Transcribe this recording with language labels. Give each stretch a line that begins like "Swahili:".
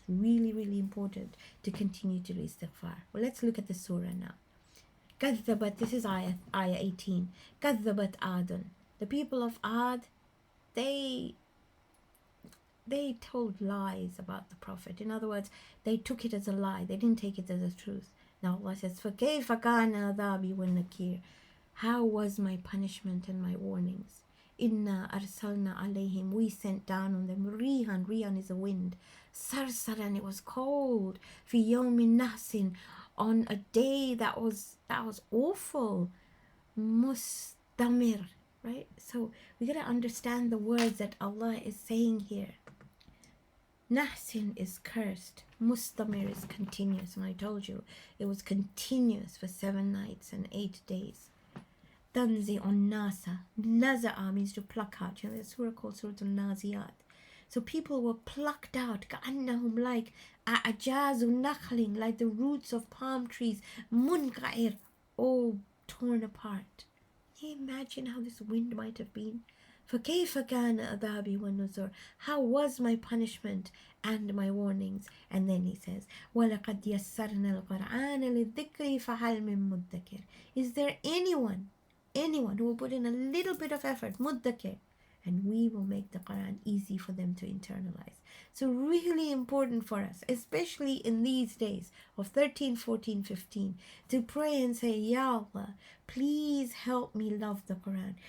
English: It's really, really important to continue to do istighfar. Well, let's look at the surah now. كذبت, this is ayah 18.
Arabic: كذبت عاد.
English: The people of Ad, they told lies about the Prophet. In other words, they took it as a lie. They didn't take it as a truth. Now Allah says,
Arabic: فَكَيْفَ كَانَ عَذَابِي وَالنَّكِيرِ.
English: How was my punishment and my warnings?
Arabic: Inna arsalna alayhim,
English: we sent down on them rihan is a wind, sarsaran, it was cold, fi yawmin nahsin, on a day that was awful, mustamir, right? So we gotta understand the words that Allah is saying here. Nahsin is cursed, mustamir is continuous, and I told you it was continuous for 7 nights and 8 days. Tanzi on nasa. Naza'a means to pluck out. There's a surah called Surah Al-Naziyat. So people were plucked out. Ka'annahum, like a'ajazu nakhlin, like the roots of palm trees. Munqa'ir, all torn apart. Can you imagine how this wind might have been?
Arabic: فَكَيْفَ كَانَ أَذَابِي وَالنُّذُرِ.
English: How was my punishment and my warnings? And then he says,
Arabic: وَلَقَدْ يَسَّرْنَا الْقُرْآنَ لِلذِّكْرِ فَهَلْ مِن مُدَّكِرٍ.
English: Is there anyone who will put in a little bit of effort, muddakir, and we will make the Quran easy for them to internalize. So really important for us, especially in these days of 13, 14, 15, to pray and say, Ya Allah, please help me love the Quran.